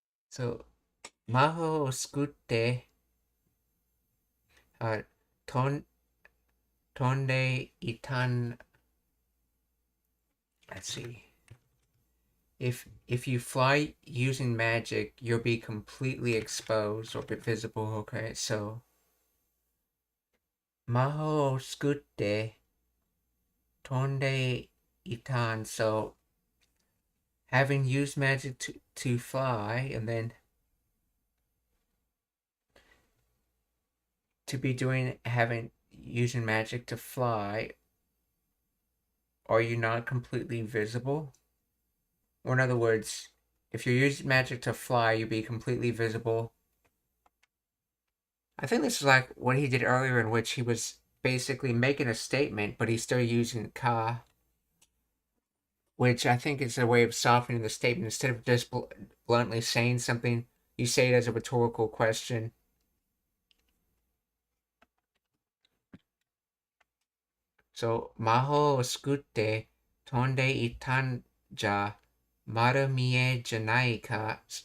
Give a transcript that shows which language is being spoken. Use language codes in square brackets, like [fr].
[ja] So, 魔法を作って、飛んでいたん [en] let's see. If you fly using magic, you'll be completely exposed or visible. Okay, so [ja] 魔法を作って飛んでいたん [en] so having used magic to fly and then to be doing having using magic to fly, are you not completely visible? Or in other words, if you use magic to fly, you'll be completely visible. I think this is like what he did earlier, in which he was basically making a statement, but he's still using ka, which I think is a way of softening the statement. Instead of just bluntly saying something, you say it as a rhetorical question. [ja] So, 魔法を作って飛んでいたんじゃ丸見えじゃないか.